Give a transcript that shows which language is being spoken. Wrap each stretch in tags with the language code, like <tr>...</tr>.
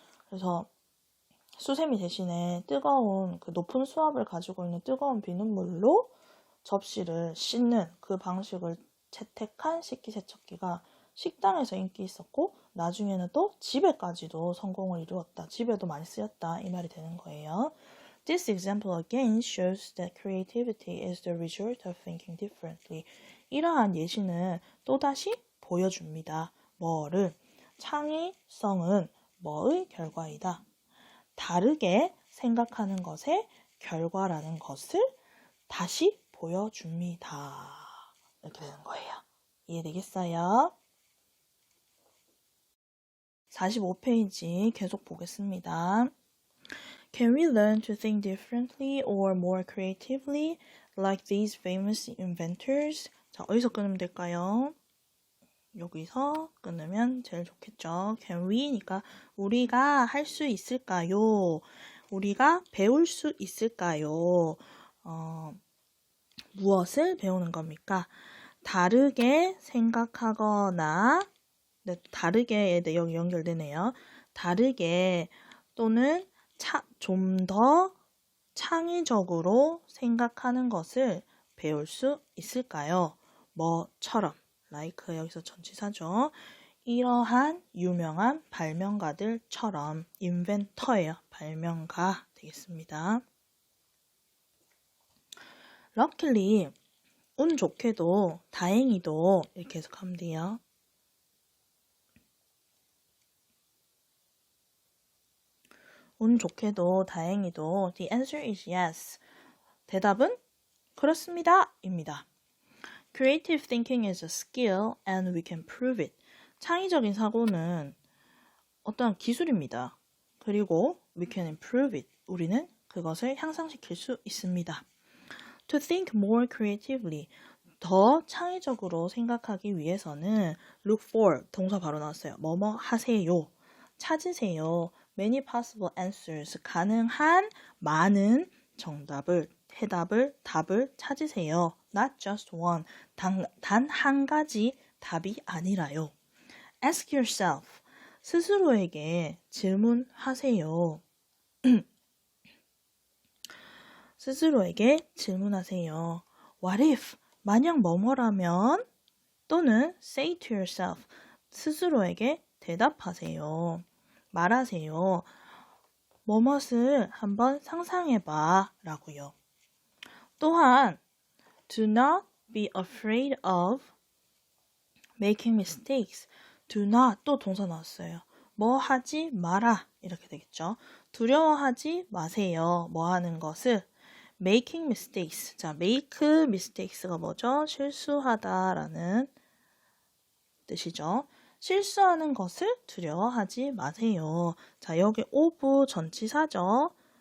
<ko>그래서 수세미 대신에 뜨거운 그 높은 수압을 가지고 있는 뜨거운 비눗물로 접시를 씻는 그 방식을 채택한 식기세척기가 식당에서 인기 있었고 나중에는 또 집에까지도 성공을 이루었다. 집에도 많이 쓰였다. 이 말이 되는 거예요.</ko> <en>This example again shows that creativity is the result of thinking differently.</en> <ko>이러한 예시는 또다시 보여줍니다. 뭐를? 창의성은 뭐의 결과이다? 다르게 생각하는 것의 결과라는 것을 다시 보여줍니다. 이렇게 되는 거예요. 이해되겠어요? 45페이지 계속 보겠습니다.</ko> <en>Can we learn to think differently or more creatively like these famous inventors?</en> <ko>자, 어디서 끊으면 될까요? 여기서 끊으면 제일 좋겠죠.</ko> <en>Can we</en> <ko>니까 우리가 할 수 있을까요? 우리가 배울 수 있을까요? 무엇을 배우는 겁니까? 다르게 생각하거나 다르게에 여기 연결되네요. 다르게 또는 좀 더 창의적으로 생각하는 것을 배울 수 있을까요? 뭐처럼 like 여기서 전치사죠. 이러한 유명한 발명가들처럼 인벤터예요. 발명가 되겠습니다. Luckily 운 좋게도 다행히도 이렇게 해석하면 돼요. 운 좋게도 다행히도</ko> <en>the answer is yes.</en> <ko>대답은 그렇습니다. 입니다.</ko> <en>Creative thinking is a skill and we can prove it.</en> <ko>창의적인 사고는 어떤 기술입니다. 그리고</ko> <en>we can improve it.</en> <ko>우리는 그것을 향상시킬 수 있습니다.</ko> <en>To think more creatively.</en> <ko>더 창의적으로 생각하기 위해서는</ko> <en>look for.</en> <ko>동사 바로 나왔어요. 뭐뭐 하세요. 찾으세요.</ko> <en>Many possible answers.</en> <ko>가능한 많은 정답을, 해답을, 답을 찾으세요.</ko> <en>Not just one.</en> <ko>단 한 가지 답이 아니라요.</ko> <en>Ask yourself.</en> <ko>스스로에게 질문하세요. 스스로에게 질문하세요.</ko> <en>What if?</en> <ko>만약 뭐뭐라면? 또는</ko> <en>say to yourself.</en> <ko>스스로에게 대답하세요. 말하세요. 뭐뭇을 한번 상상해봐 라고요. 또한</ko> <en>do not be afraid of making mistakes. do not</en> <ko>또 동사 나왔어요. 뭐 하지 마라 이렇게 되겠죠. 두려워하지 마세요. 뭐 하는 것을</ko> <en>making mistakes.</en> <ko>자,</ko> <en>make mistakes가</en> <ko>뭐죠? 실수하다라는 뜻이죠. 실수하는 것을 두려워하지 마세요. 자, 여기 of 전치사죠.</ko>